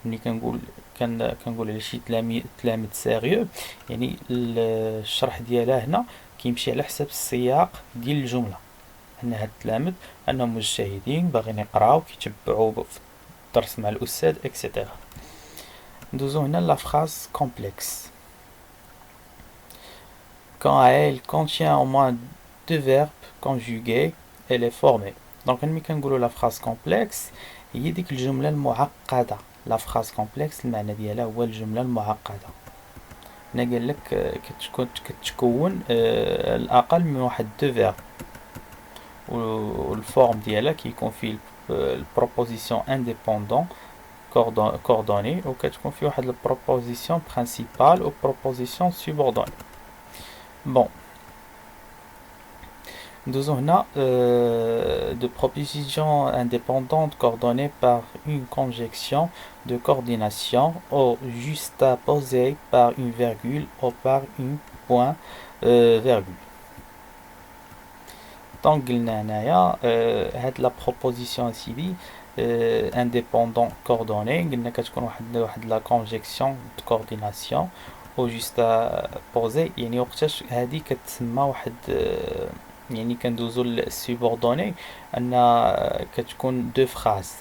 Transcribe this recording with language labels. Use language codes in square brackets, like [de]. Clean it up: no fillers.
[ar] ملي كنقول على شي تلاميذ سيريو، يعني الشرح ديالها هنا كيمشي على حساب السياق ديال الجمله، ان هاد التلاميذ انهم مجتهدين باغيين يقراو كيتبعوا في الدرس مع الاستاذ اكسيتيرا. ندوزو هنا لا فراز كومبلكس. [fr] Quand elle contient au moins deux verbes conjugués, elle est formée. [ar] Donc ملي كنقولوا لا فراز كومبلكس هي ديك الجملة المعقدة. لا فراز كومبلكس المعنى ديالها هو الجملة المعقدة. هنا قال لك كتكون الأقل من واحد دو فيرب، والفورم ديالها كيكون فيه البروبوزيسيون انديبوندون كوردوني، وكتكون فيه واحد البروبوزيسيون برينسيبال و بروبوزيسيون سوبوردوني. [fr] بون nous avons là de propositions indépendantes coordonnées par une conjonction de coordination ou juxtaposées par une virgule ou par un point virgule. [ar] Donc قلنا هنايا هاد لا بروبوزيسيون سيدي indépendant coordonnées قلنا كتكون واحد لا conjonction de coordination او juxtaposée، يعني وقتاش هادي كتسمى واحد يعني كندوزو للسوبوردوني ان كتكون دو فراز.